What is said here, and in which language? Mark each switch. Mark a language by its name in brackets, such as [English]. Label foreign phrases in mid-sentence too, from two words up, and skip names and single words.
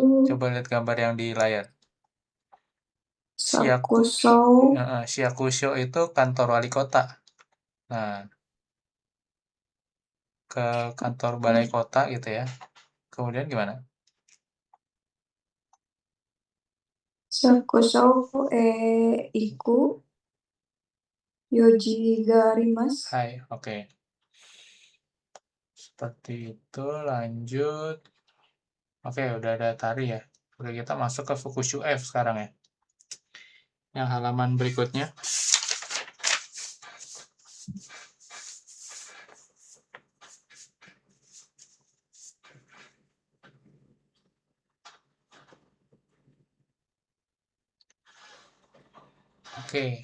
[Indonesian] Coba lihat gambar yang di layar. Shakusho itu kantor wali kota. Nah, ke kantor balai kota gitu ya. Kemudian gimana? [Japanese] 市役所行く用事があります. [Indonesian] Hai, oke. Seperti itu, lanjut. Oke, udah ada tari ya. Oke, kita masuk ke Fukushu F sekarang ya. Yang halaman berikutnya. Oke.